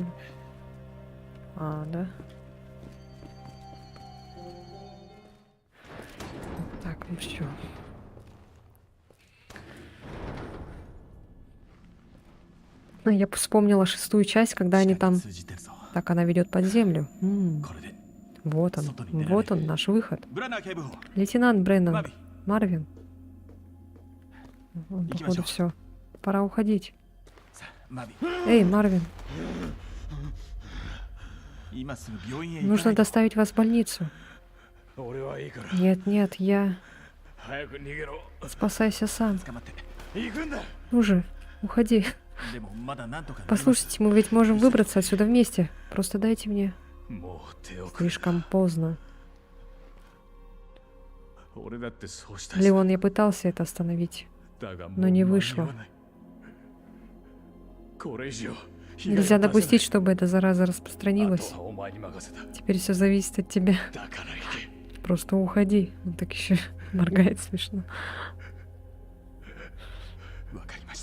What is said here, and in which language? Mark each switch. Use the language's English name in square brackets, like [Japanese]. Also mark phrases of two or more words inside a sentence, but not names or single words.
[Russian] А, да. Так, ну все. Ну, я вспомнила 6-ю часть, когда они там... [Japanese] 通じてるぞ [Russian] Так, она ведет под землю. [Japanese] これで [Russian] Вот он, наш выход. [Japanese] ブラナー警部補 [Russian] Лейтенант Бреннан. [Japanese] マビ [Russian] Марвин. Он, походу, все. Пора уходить. [Japanese] さあマビ [Russian] Эй, Марвин, [Japanese] 今すぐ病院へ行か [Russian] нужно [Japanese] ないと [Russian] доставить вас в больницу. [Japanese] 俺はいいから [Russian] Нет, нет, я... [Japanese] 早く逃げろ [Russian] Спасайся сам. [Japanese] 捕まって行くんだ [Russian] Ну же, уходи. [Japanese] でもまだなんとかなります [Russian] Послушайте, мы ведь можем выбраться отсюда вместе. Просто дайте мне. [Japanese] もう手遅れ [Russian] Слишком поздно. [Japanese] 俺だってそうしたし [Russian] Леон, я пытался это остановить. [Japanese] だがも [Russian] но [Japanese] う [Russian] не [Japanese] 間に合 [Russian] вышло. [Japanese] わないこれ以上被害 [Russian] Нельзя [Japanese] を出せない [Russian] допустить, чтобы эта зараза [Japanese] あ [Russian] распространилась. [Japanese] とはお前に任せた [Russian] Теперь все зависит от тебя. [Japanese] だから行け [Russian] Просто уходи. Он так еще моргает смешно. [Japanese] わかりました